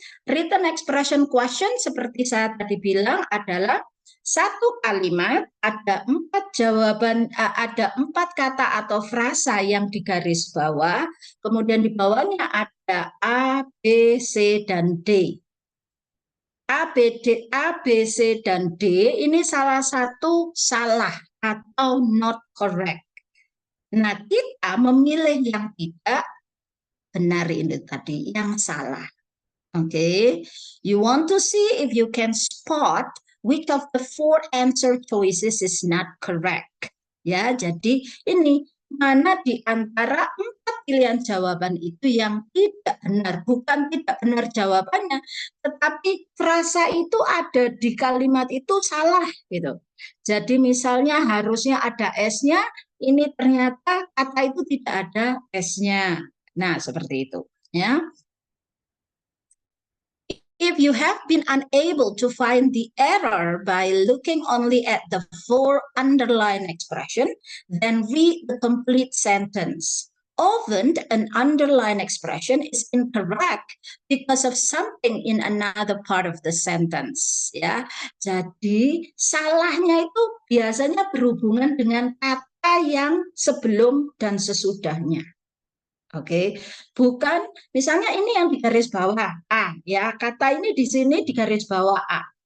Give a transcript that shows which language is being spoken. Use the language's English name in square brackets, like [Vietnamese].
[Indonesian] Written expression question seperti saya tadi bilang adalah satu kalimat ada 4 jawaban, ada 4 kata atau frasa yang digaris bawah, kemudian di bawahnya ada A, B, C, dan D. A, B, C, dan D ini salah satu salah atau not correct. Nah, kita memilih yang tidak benar ini tadi, yang salah. [English] Oke, you want to see if you can spot which of the 4 answer choices is not correct. [Indonesian] Ya, jadi ini mana di antara 4 pilihan jawaban itu yang tidak benar, bukan tidak benar jawabannya, tetapi frasa itu ada di kalimat itu salah gitu. Jadi misalnya harusnya ada S-nya, ini ternyata kata itu tidak ada S-nya. Nah, seperti itu ya. [English] If you have been unable to find the error by looking only at the 4 underlined expression, then read the complete sentence. Often an underlined expression is incorrect because of something in another part of the sentence. [Indonesian] Ya, jadi salahnya itu biasanya berhubungan dengan kata yang sebelum dan sesudahnya. Oke, bukan misalnya ini yang di garis bawah A, ya kata ini di sini di garis bawah A.